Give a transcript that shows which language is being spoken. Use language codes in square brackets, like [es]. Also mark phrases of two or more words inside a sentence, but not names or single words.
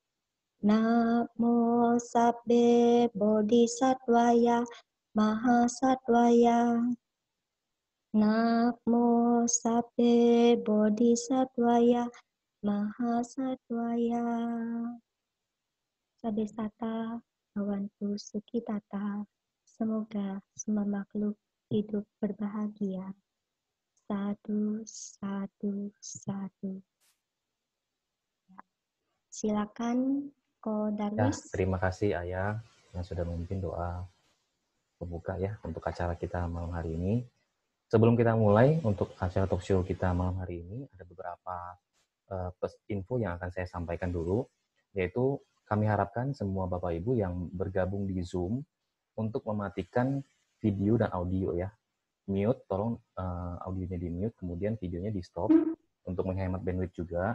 [sa] Namo Sabbe Bodhisattvaya Mahasattvaya. Namo Sape Bodhisattvaya Mahasattvaya [pi] Sabesata Awantu Sukitata. [id] Semoga semua makhluk hidup berbahagia. Satu, satu, satu. Silakan Ko Ya, Darwis. terima kasih Ayah yang sudah memimpin doa pembuka ya untuk acara kita malam hari ini. Sebelum kita mulai untuk acara [en] talk show [id] kita malam hari ini, ada beberapa info yang akan saya sampaikan dulu, yaitu kami harapkan semua Bapak Ibu yang bergabung di Zoom untuk mematikan video dan audio ya. Mute, tolong audionya di mute, kemudian videonya di stop untuk menghemat bandwidth juga.